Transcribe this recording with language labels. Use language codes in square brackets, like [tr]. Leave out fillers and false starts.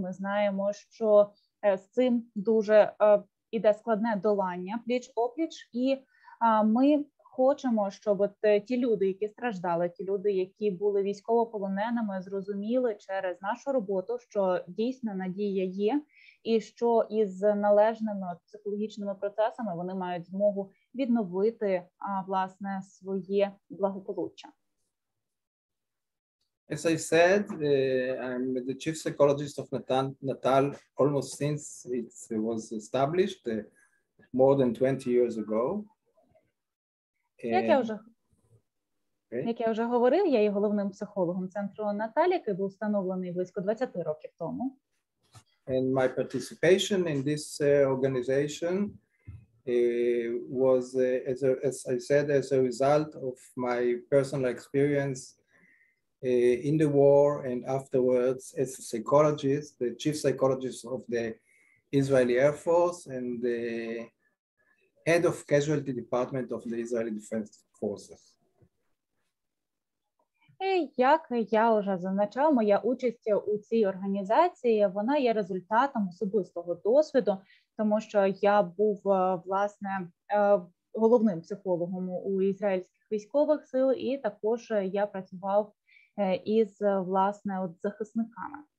[uk] Ми знаємо, що з цим дуже іде складне долання пліч-опліч, і ми хочемо, щоб от ті люди, які страждали, ті люди, які були військовополоненими, зрозуміли через нашу роботу, що дійсно надія є, і що із належними психологічними процесами вони мають змогу відновити, власне, своє благополуччя. [en] As I said, I'm the chief psychologist of Natal almost since it was established more than 20 years ago. [uk] Як я вже говорив, я є головним психологом центру Наталі, який був встановлений близько 20 років тому. [en] And my participation in this organization was, as I said, as a result of my personal experience in the war and afterwards as a psychologist, the chief psychologist of the Israeli Air Force and the head of casualty department of the Israeli Defense Forces. [uk] І як я вже зазначав, моя участь у цій організації, вона є результатом особистого досвіду, тому що я був, власне, головним психологом у ізраїльських військових сил, і також я працював із, власне, от захисниками.